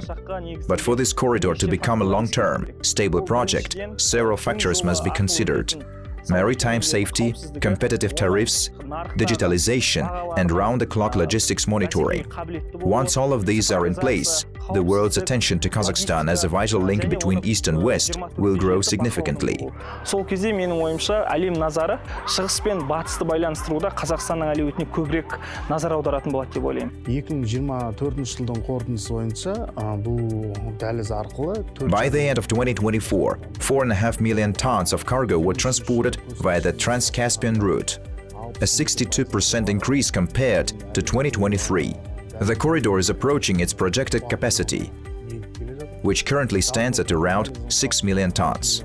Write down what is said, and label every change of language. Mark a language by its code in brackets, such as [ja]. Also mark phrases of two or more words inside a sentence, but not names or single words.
[en] But for this corridor to become a long-term, stable project, several factors must be considered. Maritime safety, competitive tariffs, digitalization, and round-the-clock logistics monitoring. Once all of these are in place, the world's attention to Kazakhstan as a vital link between East and West will grow significantly. [kk] Сол кезде менің ойымша әлем назары шығыс пен батысты байланыстыруда Қазақстанның әлеуетіне көбірек назар аударатын болады деп ойлаймын. 2024 жылдың қорытындысы бойынша бұл дәліз арқылы [en] By the end of 2024, 4.5 million tons of cargo were transported via the Trans-Caspian route, a 62% increase compared to 2023. The corridor is approaching its projected capacity, which currently stands at around 6 million tons.